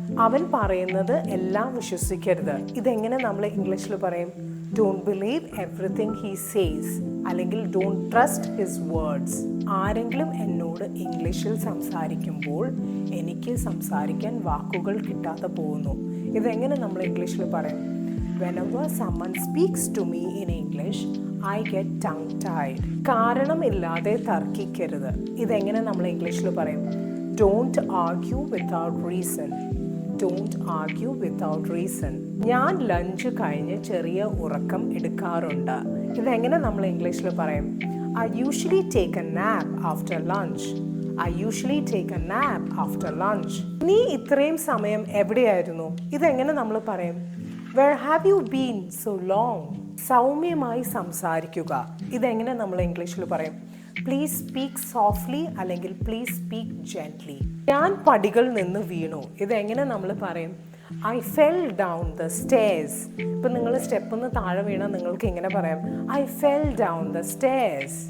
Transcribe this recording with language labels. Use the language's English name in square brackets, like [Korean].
[Malayalam] അവൻ പറയുന്നത് എല്ലാം വിശ്വസിക്കരുത്. ഇതെങ്ങനെ നമ്മൾ ഇംഗ്ലീഷിൽ പറയും? [English] Don't believe everything he says, അല്ലെങ്കിൽ don't trust his words. [Malayalam] ആരെങ്കിലും എന്നോട് ഇംഗ്ലീഷിൽ സംസാരിക്കുമ്പോൾ എനിക്ക് സംസാരിക്കാൻ വാക്കുകൾ കിട്ടാതെ പോകുന്നു. ഇതെങ്ങനെ നമ്മൾ ഇംഗ്ലീഷിൽ പറയും? [English] Whenever someone speaks to me in English, I get tongue-tied. [Malayalam] കാരണമില്ലാതെ തർക്കിക്കരുത്. ഇതെങ്ങനെ നമ്മൾ ഇംഗ്ലീഷിൽ പറയും? [English] Don't argue without reason. Don't argue without reason. [Malayalam] ഞാൻ ലഞ്ച് കഴിഞ്ഞ് ചെറിയ ഉറക്കം എടുക്കാറുണ്ട്. ഇതെങ്ങനെ നമ്മൾ ഇംഗ്ലീഷിൽ പറയും? [English] I usually take a nap after lunch. I usually take a nap after lunch. [Malayalam] നീ ഇത്രയും സമയം എവിടെയായിരുന്നു? ഇതെങ്ങനെ നമ്മൾ പറയും? [English] Where have you been so long? [Malayalam] സൗമ്യമായി സംസാരിക്കുക. ഇതെങ്ങനെ നമ്മൾ ഇംഗ്ലീഷിൽ പറയും? [English] Please speak softly, അല്ലെങ്കിൽ please speak gently. [Malayalam] ഞാൻ പടികൾ നിന്ന് വീണു. ഇതെങ്ങനെ നമ്മൾ പറയും? [English] I fell down the stairs. [Malayalam] ഇപ്പം നിങ്ങൾ സ്റ്റെപ്പിൽ നിന്ന് താഴെ വീണാൽ നിങ്ങൾക്ക് ഇങ്ങനെ പറയാം, [English] I fell down the stairs.